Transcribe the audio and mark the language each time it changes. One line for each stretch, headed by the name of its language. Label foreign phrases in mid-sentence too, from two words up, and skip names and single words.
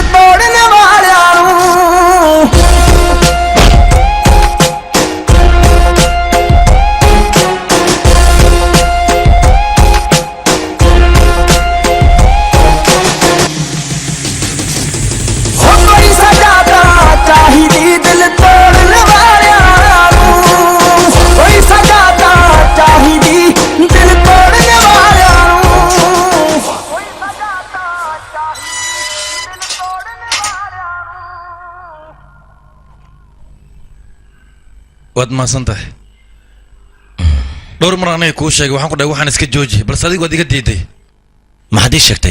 Punjabi: ਤੋੜਨ ਵਾਲਿਆਂ ਨੂੰ ਹੋ ਕੋਈ ਸਜ਼ਾ ਤਾਂ ਚਾਹੀਦੀ ਦਿਲ ਤੋੜਨ ਵਾਲਿਆਂ ਨੂੰ ਕੋਈ ਸਜ਼ਾ ਤਾਂ ਚਾਹੀਦੀ ਦਿਲ ਤੋੜਨ ਵਾਲਿਆਂ ਨੂੰ
Somali: waad mahadsan tahay dhowr mar aniga kuu sheegay waxaan ku dhahay waxaan iska jooji balse adigu waad iga diiday maxaad ii sheegtay